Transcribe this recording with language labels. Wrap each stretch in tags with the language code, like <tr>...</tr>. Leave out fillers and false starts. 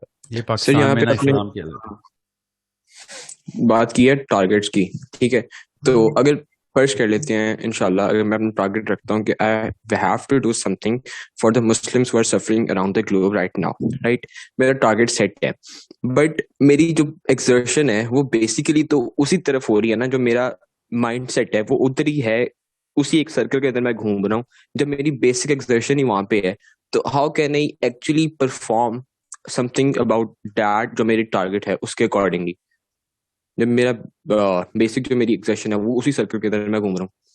<ur>یہ پاکستان میں نا اسلام کی بات کی ہے ٹارگیٹس کی، ٹھیک ہے. تو اگر فرض کر لیتے ہیں انشاءاللہ، اگر میں اپنا ٹارگیٹ رکھتا ہوں کہ</ur> <en>I have to do something for the Muslims who are suffering around the globe right now, right?</en> <ur>میرا ٹارگیٹ سیٹ ہے، بٹ میری جو ایکسرشن ہے وہ بیسیکلی تو اسی طرف ہو رہی ہے نا، جو میرا مائنڈ سیٹ ہے وہ ادھر ہی ہے، اسی ایک سرکل کے اندر میں گھوم رہا ہوں. جب میری بیسک ایکسرشن ہی وہاں پہ ہے تو</ur> <en>how can I actually perform something about that</en> <ur>جو میری ٹارگیٹ ہے اس کے اکارڈنگلی، جب میرا بیسک جو میری ایکسرشن ہے وہ اسی سرکل کے اندر میں گھوم رہا ہوں.</ur>